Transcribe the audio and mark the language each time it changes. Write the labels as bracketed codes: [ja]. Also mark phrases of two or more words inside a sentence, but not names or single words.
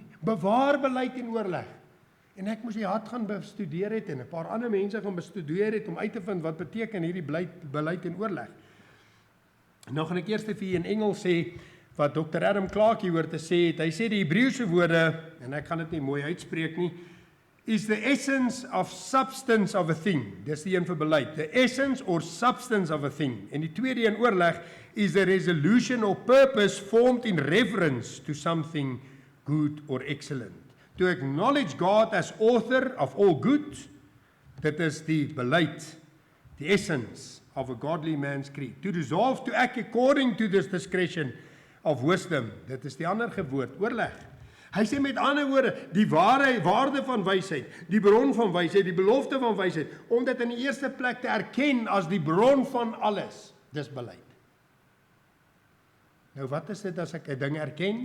[af] Bewaar beleid en oorleg. En ek moes die hart gaan bestudeer het, en 'n paar ander mense gaan bestudeer het, om uit te vind, wat beteken hierdie beleid en oorleg. Nou gaan ek eers vir julle in Engels sê, wat Dr. Adam Clarke hier hoor te sê het. Hy sê die Hebreëse woorde, en ek gaan dit nie mooi uitspreek nie, [en] is the essence of substance of a thing. [af] Dis die een vir beleid. [en] The essence or substance of a thing. [af] En die tweede een oorleg [en] is the resolution or purpose formed in reverence to something good or excellent. To acknowledge God as author of all good, [af] dit is die beleid, [en] the essence of a godly man's creed. To resolve to act according to this discretion of wisdom, [af] dit is die ander woord, oorleg. Hy sê met ander woorde, die waarde van wysheid, die bron van wysheid, die belofte van wysheid, om dit in die eerste plek te erken as die bron van alles, dis beleid. Nou wat is dit as ek 'n ding erken?